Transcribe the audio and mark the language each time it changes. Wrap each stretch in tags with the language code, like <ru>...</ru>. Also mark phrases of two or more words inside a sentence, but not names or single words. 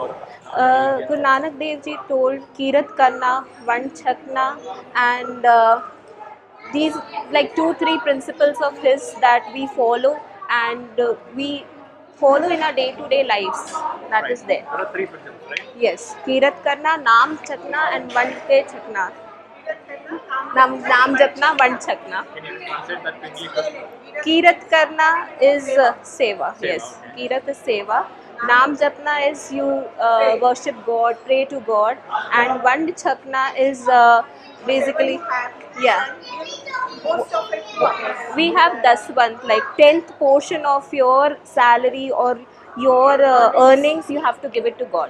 <en>Guru Nanak Dev Ji told</en> <pa>ਕਿਰਤ ਕਰਨਾ, ਵੰਡ ਛਕਣਾ,</pa> <en>and these like 2-3 principles of his that we follow, and we follow in our day-to-day lives. That is there. There are 3 principles, right?</en> <pa>Yes, ਕਿਰਤ ਕਰਨਾ, ਨਾਮ ਛਕਣਾ, and ਵੰਡ ਤੇ ਛਕਣਾ. ਨਾਮ ਜਪਨਾ, ਵੰਡ ਛਕਣਾ.</pa> <en>Can you translate that to English?</en> <pa>ਕਿਰਤ ਕਰਨਾ</pa> <en>is seva. Yes, okay. Kirat is seva.</en> <pa>ਨਾਮ ਜਪਨਾ</pa> <en>is you worship God, pray to God, and</en> <pa>ਵੰਡ ਛਕਣਾ</pa> <en>is basically, yeah. We have dasvant, like 10th portion of your salary or your earnings, you have to give it to God.</en>